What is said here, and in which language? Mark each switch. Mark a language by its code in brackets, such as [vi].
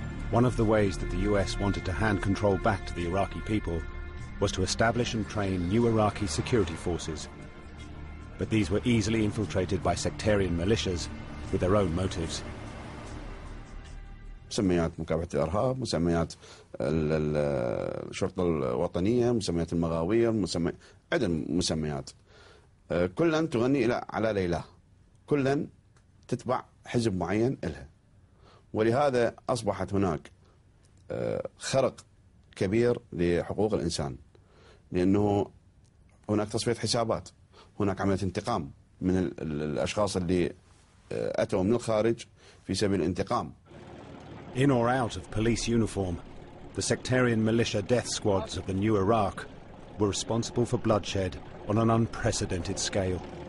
[en] One of the ways that the US wanted to hand control back to the Iraqi people was to establish and train new Iraqi security forces. But these were easily infiltrated by sectarian militias with their own motives. [ar] مسميات مكافحة الإرهاب، مسميات الشرطة الوطنية، مسميات المغاوير، عدة مسميات. كلن تغني على ليلى، كلن تتبع حزب معين لها. ولهذا أصبحت هناك خرق كبير لحقوق الإنسان، لأنه هناك تصفية حسابات، هناك عملية انتقام من الأشخاص اللي أتوا من الخارج في سبيل الانتقام. [en] In or out of police uniform, the sectarian militia death squads of the new Iraq were responsible for bloodshed on an unprecedented scale.